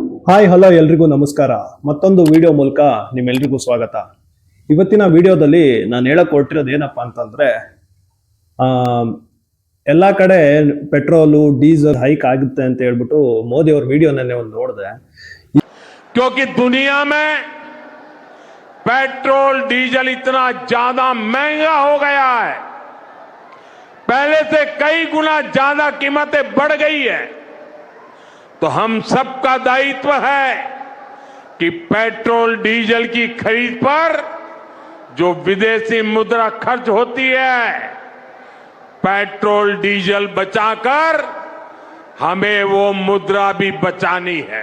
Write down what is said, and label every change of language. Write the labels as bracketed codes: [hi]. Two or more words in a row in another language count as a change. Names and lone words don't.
[kn] ಹಾಯ್ ಹಲೋ ಎಲ್ರಿಗೂ ನಮಸ್ಕಾರ. ಮತ್ತೊಂದು ವಿಡಿಯೋ ಮೂಲಕ ನಿಮ್ಮೆಲ್ರಿಗೂ ಸ್ವಾಗತ. ಇವತ್ತಿನ ವಿಡಿಯೋದಲ್ಲಿ ನಾನು ಹೇಳಕ್ ಹೊರಟಿರೋದು ಏನಪ್ಪಾ ಅಂತಂದ್ರೆ ಎಲ್ಲಾ ಕಡೆ [en] petrol diesel hike [kn] ಆಗುತ್ತೆ ಅಂತ ಹೇಳ್ಬಿಟ್ಟು ಮೋದಿ ಅವ್ರ ವಿಡಿಯೋನನ್ನೇ ಒಂದು ನೋಡಿದೆ. [hi] क्योंकि दुनिया में [en] petrol diesel [hi] इतना ज्यादा महंगा हो गया है, पहले से कई गुना ज्यादा कीमतें बढ़ गई है। तो हम सबका दायित्व है कि [en] petrol diesel [hi] की खरीद पर जो विदेशी मुद्रा खर्च होती है, [en] petrol diesel [hi] बचाकर हमें वो मुद्रा भी बचानी है।